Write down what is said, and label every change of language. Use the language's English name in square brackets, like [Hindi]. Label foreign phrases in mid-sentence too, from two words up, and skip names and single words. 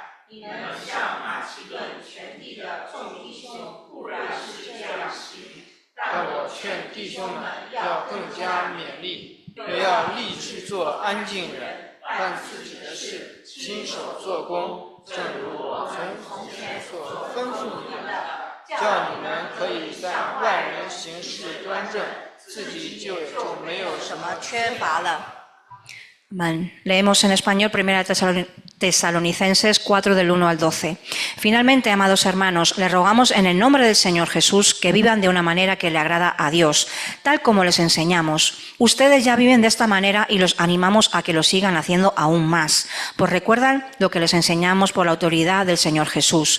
[Chinese] 你们像马其顿全地的众弟兄固然是这样行，但我劝弟兄们要更加勉励，也要立志做安静人，办自己的事，亲手做工，正如我从前所吩咐你们的，叫你们可以在外人行事端正，自己就没有什么缺乏了。 [Spanish] Leemos en español 1 Tesalonicenses 4 del 1 al 12. Finalmente, amados hermanos, les rogamos en el nombre del Señor Jesús que vivan de una manera que le agrada a Dios, tal como les enseñamos. Ustedes ya viven de esta manera y los animamos a que lo sigan haciendo aún más, pues recuerdan lo que les enseñamos por la autoridad del Señor Jesús.